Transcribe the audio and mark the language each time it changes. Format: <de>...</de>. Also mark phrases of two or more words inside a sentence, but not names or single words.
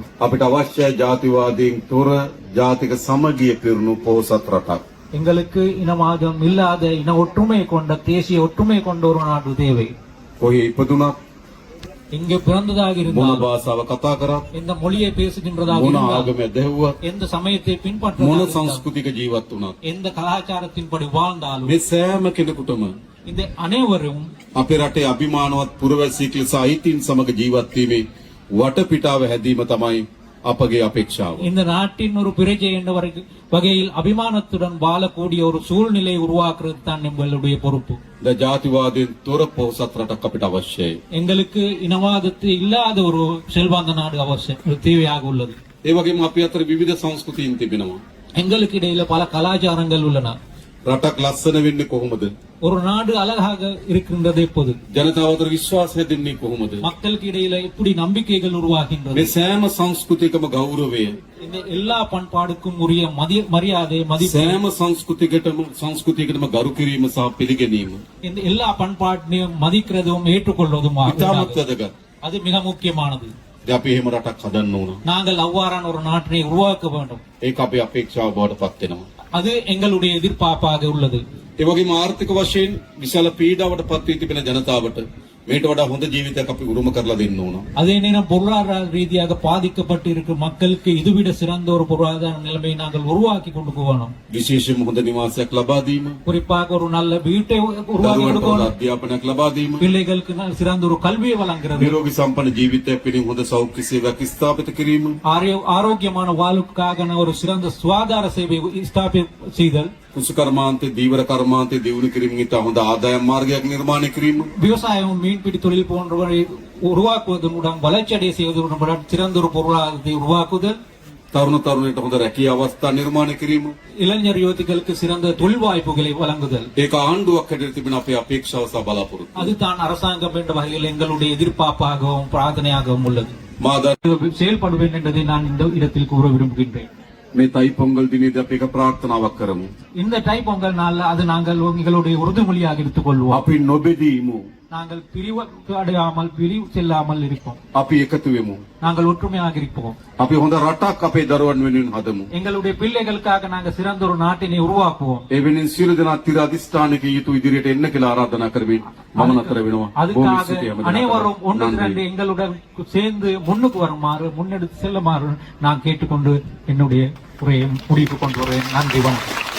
<si>අපිට අවශ්‍යයි ජාතිවාදීන් තොර ජාතික සමගිය පිරුණු පොහොසත් රටක්.</si> <ta>எங்களுக்கு இனவாதம் இல்லாத இன ஒற்றுமை கொண்ட தேசிய ஒற்றுமை கொண்ட ஒரு நாடு தேவை.</ta> <si>කොහේ ඉපදුනත්</si> <ta>இங்கே பிறந்ததாக</ta> <si>මොන</si> <ta>இருந்தால்</ta> <si>භාෂාව කතා කරත්</si> <ta>எந்த மொழியை பேசுகின்றதாக</ta> <si>මොන</si> <ta>இருந்தால்</ta> <si>ආගම දැහුවත්</si> <ta>எந்த சமயத்தை</ta> <si>මොන</si> <ta>பின்பற்ற</ta> <si>සංස්කෘතික ජීවත් වුණත්</si> <ta>எந்த கலாச்சாரத்தின்படி வாழ்ந்தாலும்</ta> <si>මේ සෑම කෙනෙකුටම</si> <ta>இந்த அனைவரும்</ta> <si>අපේ රටේ අභිමානවත් පුරවැසියෙක් ලෙස අයිතීන් සමග ජීවත් වීමේ වටපිටාව හැදීම තමයි අපගේ අපේක්ෂාව.</si> <ta>இந்த நாட்டின் ஒரு பிரஜை என்ற வகையில் அபிமானத்துடன் வாழக்கூடிய ஒரு சூழ்நிலை உருவாக்குறது தான் எங்களுடைய பொறுப்பு.</ta> <si>ද ජාතිවාදයෙන් තොර පොහොසත් රටක් අපිට අවශ්‍යයි.</si> <ta>எங்களுக்கு இனவாதத்தை இல்லாத ஒரு செல்வாந்த நாடு அவசியம் தேவையாக உள்ளது.</ta> <si>ඒ වගේම අපි අතර විවිධ සංස්කෘතීන් තිබෙනවා.</si> <ta>எங்களுக்கு இடையில பல கலாச்சாரங்கள் உள்ளன.</ta> <si>රටක් ලස්සන වෙන්නේ කොහොමද?</si> <ta>ஒரு நாடு அழகாக இருக்கின்றது எப்போது?</ta> <si>ජනතාව අතර විශ්වාසය දෙන්නේ කොහොමද?</si> <ta>மக்களுக்கு இடையில எப்படி நம்பிக்கைகள் உருவாகின்றது?</ta> <si>මේ සෑම සංස්කෘතියකම ගෞරවය,</si> <ta>இந்த எல்லா பண்பாடுக்கும் உரிய மரியாதை மதிப்பு,</ta> <si>සෑම සංස්කෘතියකටම ගරු කිරීම සහ පිළිගැනීම</si> <ta>இந்த எல்லா பண்பாட்டையும் மதிக்கிறதும் ஏற்றுக்கொள்வதும்</ta> <si>ඉතාමත් වැදගත්.</si> <ta>அது மிக முக்கியமானது.</ta> <si>දැන් අපි එහෙම රටක් හදන්න ඕන.</si> <ta>நாங்கள் அவ்வாறான ஒரு நாட்டினை உருவாக்க வேண்டும்.</ta> <si>ඒක අපේ අපේක්ෂාව බවට පත් වෙනවා.</si> <ta>அது எங்களுடைய எதிர்பார்ப்பாக உள்ளது.</ta> <si>ඒ වගේම ආර්ථික වශයෙන් විශාල පීඩාවට පත් වී තිබෙන ජනතාවට මේට වඩා හොඳ ජීවිතයක් අපි උරුම කරලා දෙන්න ඕන.</si> <ta>அதே நேரம் பொருளாதார ரீதியாக பாதிக்கப்பட்டு இருக்கும் மக்களுக்கு இதுவிட சிறந்த ஒரு பொருளாதார நிலைமையை நாங்கள் உருவாக்கி கொண்டு போகணும்.</ta> <si>විශේෂයෙන්ම හොඳ නිවාසයක් ලබා දීම,</si> <ta>குறிப்பாக ஒரு நல்ல வீட்டை உருவாக்கி</ta> <si>දරුවන්ට හොඳ</si> <ta>கொடுக்கணும்.</ta> <si>අධ්‍යාපනයක් ලබා දීම,</si> <ta>பிள்ளைகளுக்கு சிறந்த ஒரு கல்வியை வழங்குறது,</ta> <si>නිරෝගී සම්පන්න ජීවිතයක් පිණිස හොඳ සෞඛ්‍ය සේවයක් ස්ථාපිත කිරීම,</si> <ta>ஆரோக்கியமான வாழ்வுக்காக ஒரு சிறந்த சுகாதார சேவை ஸ்தாபிත செய்தல்,</ta> <si>කුසු කර්මාන්තේ දීවර කර්මාන්තේ දියුණු කිරීමෙන් ඉතා හොඳ ආදායම් මාර්ගයක් නිර්මාණය කිරීම,</si> <ta>விவசாயம் மீன்பிடி தொழில் போன்றவரை உருவாக்குவதனுடன் வளர்ச்சி அடைய செய்வதனுடன் சிறந்த ஒரு பொருளாதாரத்தை உருவாக்குதல்,</ta> <si>තරුණ තරුණියට හොඳ රැකියා අවස්ථා නිර්මාණය කිරීම.</si> <ta>இளைஞர் யுவதிகளுக்கு சிறந்த தொழில் வாய்ப்புகளை வழங்குதல்</ta> <si>ඒක ආණ්ඩුවක් හැටියට තිබෙන අපේ අපේක්ෂාව සහ බලාපොරොත්තු.</si> <ta>அதுதான் அரசாங்கம் என்ற வகையில் எங்களுடைய எதிர்பார்ப்பாகவும் பிரார்த்தனையாகவும் உள்ளது.</ta> <si>මා අද</si> <ta>செயல்படுவேன் என்பதை நான் இந்த இடத்தில் கூற விரும்புகின்றேன்.</ta> <si>මේ තයි පොංගල් දිනේදී අපි එක ප්‍රාර්ථනාවක් කරමු.</si> <ta>இந்த தை பொங்கல் நாள்ல அது நாங்கள் எங்களுடைய உறுதிமொழியாக எடுத்துக் கொள்வோம்.</ta> <si>අපි නොබෙදීමු.</si> <ta>நாங்கள் பிரிவு அடையாமல் பிரிவு செல்லாமல் இருப்போம்.</ta> <si>අපි එකතු වෙමු.</si> <ta>நாங்கள் ஒற்றுமையாக இருப்போம்.</ta> <si>අපි හොඳ රටක් අපේ දරුවන් වෙනුවෙන් හදමු.</si> <ta>எங்களுடைய பிள்ளைகளுக்காக நாங்கள் சிறந்த ஒரு நாட்டினை உருவாக்குவோம்.</ta> <si>ඒ වෙනුවෙන් සියලු දෙනා තිර අධිෂ්ඨානක යුතු ඉදිරියට එන්න කියලා ආරාධනා කරමින් මම නතර වෙනවා. බොහොම</si> <ta>அதுக்காக</ta> <si>ස්තුතියි හැමදාම.</si> <ta>அனைவரும் ஒன்று</ta> <si>නන්දි.</si> <ta>திரண்டு எங்களுடன் சேர்ந்து முன்னுக்கு வருமாறு முன்னெடுத்து செல்லுமாறு நான் கேட்டுக்கொண்டு என்னுடைய உரையை முடிவுக்கு கொண்டு வருவேன். நன்றி, வணக்கம்.</ta>